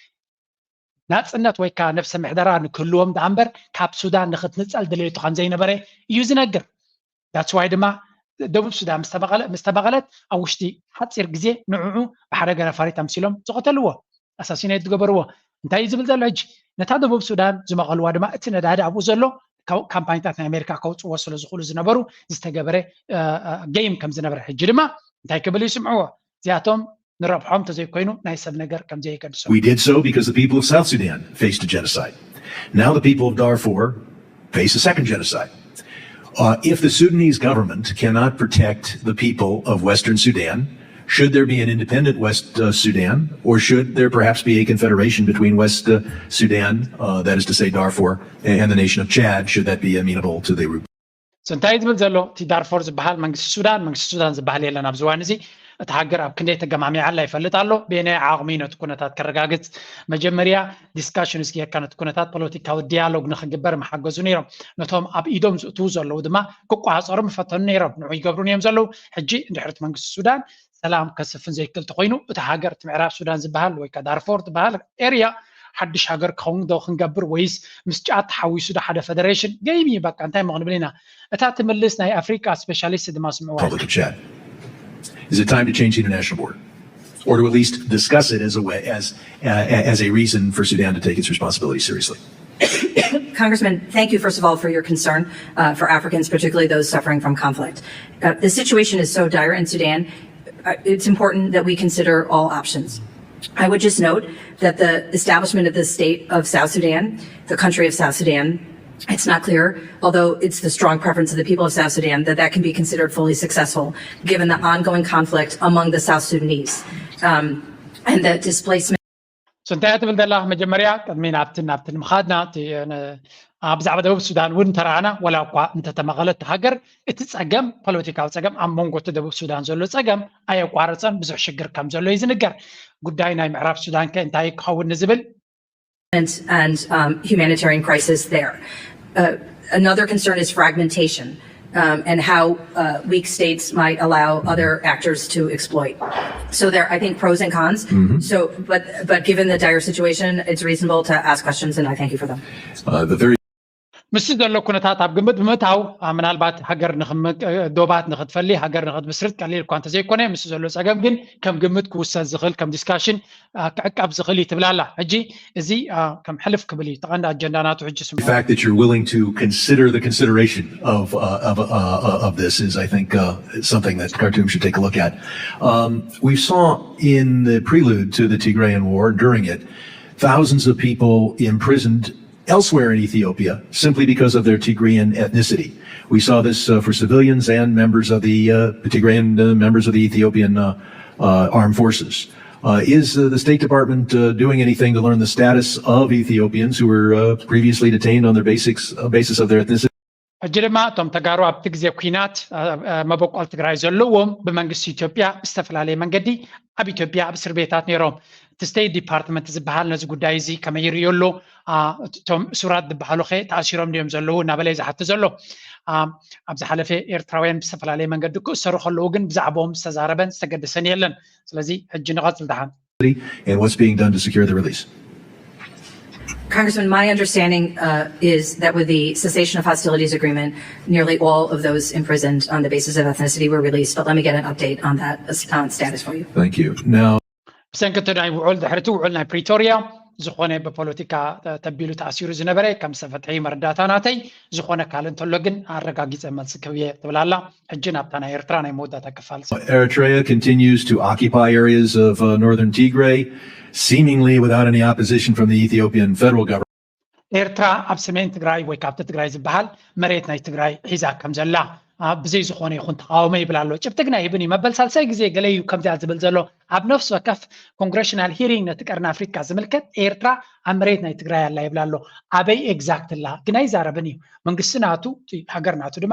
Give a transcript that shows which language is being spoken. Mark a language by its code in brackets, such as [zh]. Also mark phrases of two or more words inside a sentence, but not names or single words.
[ti] ናፅነት ወይ ከዓ ነፍሰ ምሕደራ ንክህልዎም ዳ እምበር ካብ ሱዳን ንኽትንፀል ድሌቱ ከም ዘይነበረ እዩ ዝነግር ዳትስ ዋይ ድማ ደቡብ ሱዳን ምስ ተመቐለት ኣብ ውሽጢ ሓፂር ግዜ ንዕዑ ብሓደ ገነፋሪት ኣምሲሎም ዝቐተልዎ ኣሳሲኔት ዝገበርዎ እንታይ እዩ ዝብል ዘሎ ሕጂ ነታ ደቡብ ሱዳን ዝመቐልዋ ድማ እቲ ነዳዲ ኣብኡ ዘሎ ካምፓኒታት ናይ ኣሜሪካ ከውፅዎ ስለ ዝኽእሉ ዝነበሩ ዝተገበረ ጌም ከም ዝነበረ ሕጂ ድማ እንታይ ክብል ይስምዕዎ እዚኣቶም ንረብሖም ተዘይኮይኑ ናይ ሰብ ነገር ከም ዘይገድሶ [en] We did so because the people of South Sudan faced a genocide. Now the people of Darfur face a second genocide. If the Sudanese government cannot protect the people of Western Sudan, should there be an independent West Sudan, or should there perhaps be a confederation between West Sudan, that is to say Darfur, and the nation of Chad? Should that be amenable to the group? [ti] So እንታይ ዝብል ዘሎ እቲ ዳርፎር ዝበሃል መንግስቲ ሱዳን ዝበሃል የለን ኣብ ዝዋን እዚ እቲ ሃገር ኣብ ክንደይ ተገማሚዓላ ይፈልጥ ኣሎ ብናይ ዓቕሚ ነቲ ኩነታት ከረጋግፅ መጀመርያ ዲስካሽን እስኪካ ነቲ ኩነታት ፖለቲካዊ ዲያሎግ ንክግበር መሓገዙ ነይሮም ነቶም ኣብ ኢዶም ዝእትዉ ዘለዉ ድማ ክቋፀሩ ይፈተኑ ነይሮም ንዑ ይገብሩን እዮም ዘለዉ ሕጂ እንድሕርቲ መንግስቲ ሱዳን ሰላም ከስፍን ዘይክእል ተኮይኑ እቲ ሃገር እቲ ምዕራብ ሱዳን ዝበሃል ወይ ከዓ ዳርፎር ዝበሃል ኤርያ ሓድሽ ሃገር ክኸውን ዶ ክንገብር ወይስ ምስ ጫት ተሓዊሱ ዶ ሓደ ፌደሬሽን ገይሚ በቃ እንታይ መቕንብል ኢና እታ ትምልስ ናይ ኣፍሪካ ስፔሻሊስት ድማ ስምዕዋ [en] Is it time to change the international board, or to at least discuss it as a reason for Sudan to take its responsibility seriously? Congressman, thank you first of all for your concern for Africans, particularly those suffering from conflict. The situation is so dire in Sudan. It's important that we consider all options. I would just note that the establishment of the state of South Sudan, the country of South Sudan, it's not clear, although it's the strong preference of the people of South Sudan, that can be considered fully successful given the ongoing conflict among the South Sudanese and the displacement. [ti] So እንታይ ትብል ዘላ መጀመርያ ቅድሚ ናብትን ምኻድና ብዛዕባ ደቡብ ሱዳን እውን ተረኣና ወላ እኳ እንተተመቐለት ሃገር እቲ ፀገም ፖለቲካዊ ፀገም ኣብ መንጎ እቲ ደቡብ ሱዳን ዘሎ ፀገም ኣየቋረፀን ብዙሕ ሽግር ከም ዘሎ እዩ ዝንገር ጉዳይ ናይ ምዕራብ ሱዳን ከ እንታይ ክኸውን ንዝብል [en] and humanitarian crisis there. Another concern is fragmentation and how weak states might allow other actors to exploit. So there, I think, pros and cons. So, but given the dire situation, it's reasonable to ask questions, and I thank you for them. [ti] ምስ ዘሎ ኩነታት ኣብ ግምት ብምእታው ምናልባት ሃገር ዶባት ንኽትፈሊ ሃገር ንኽትምስርት ቀሊል እኳ እንተዘይኮነ ምስ ዘሎ ፀገም ግን ከም ግምት ክውሰድ ዝኽእል ከም ዲስካሽን ክዕቀብ ዝኽእል እዩ ትብላላ ሕጂ እዚ ከም ሕልፍ ክብል እዩ ተቐንዲ ኣጀንዳ ናቱ ሕጂ [en] The fact that you're willing to consider the consideration of this is, I think, something that Khartoum should take a look at. We saw in the prelude to the Tigrayan War, during it, thousands of people imprisoned elsewhere in Ethiopia simply because of their Tigrayan ethnicity. We saw this for civilians and members of the Tigrayan members of the Ethiopian armed forces. Is the State Department doing anything to learn the status of Ethiopians who were previously detained on their basis of their ethnicity? [ti] ሕጂ ድማ እቶም ተጋሩ ኣብቲ ግዜ ኩናት መበቆል ትግራይ ዘለዎም ብመንግስቲ ኢትዮጵያ ብዝተፈላለየ መንገዲ ኣብ ኢትዮጵያ ኣብ እስር ቤታት ነይሮም እቲ ስቴት ዲፓርትመንት ዝበሃል ነዚ ጉዳይ እዚ ከመይ ይሪኦ ኣሎ እቶም እሱራት ዝበሃሉ ኸ ተኣሲሮም ድዮም ዘለዉ እናበለ ዝሓቲ ዘሎ ኣብ ዝሓለፈ ኤርትራውያን ብዝተፈላለየ መንገዲ ክእሰሩ ከለዉ ግን ብዛዕባኦም ዝተዛረበን ዝተገደሰን የለን ስለዚ ሕጂ ንቐፅል ድሓን [en] and what's being done to secure the release? Congressman, my understanding is that with the cessation of hostilities agreement, nearly all of those imprisoned on the basis of ethnicity were released. But let me get an update on that status for you. Thank you. Now, [ti] ብሰንኪ ናይ ውዕል ድሕርቲ ውዕል ናይ ፕሪቶሪያ ዝኾነ ብፖለቲካ ተቢሉ ተኣሲሩ ዝነበረ ከም ሰፈትሒ መርዳእታ ናተይ ዝኾነ ካል እንተሎ ግን ኣረጋጊፀ መልሲ ክብየ ትብላላ ሕጂ ናብታ ናይ ኤርትራ ናይ መወዳእታ ክፋል [en] Eritrea continues to occupy areas of northern Tigray, seemingly without any opposition from the Ethiopian federal government. [ti] ኤርትራ ኣብ ሰሜን ትግራይ ወይ ካብቲ ትግራይ ዝበሃል መሬት ናይ ትግራይ ሒዛ ከም ዘላ ብዘይ ዝኾነ ይኹን ተቃውሞ ይብል ኣሎ ጭብጥግና ይብኒ መበል ሳልሳይ ግዜ ገለዩ ከምዚያ ዝብል ዘሎ ኣብ ነፍሲ ወከፍ ኮንግሬሽናል ሂሪንግ ነቲ ቀርኒ ኣፍሪካ ዝምልከት ኤርትራ ኣብ መሬት ናይ ትግራይ ኣላ ይብል ኣሎ ኣበይ ኤግዛክት ላ ግና ይዛረብን እዩ መንግስቲ ናቱ ሃገር ናቱ ድማ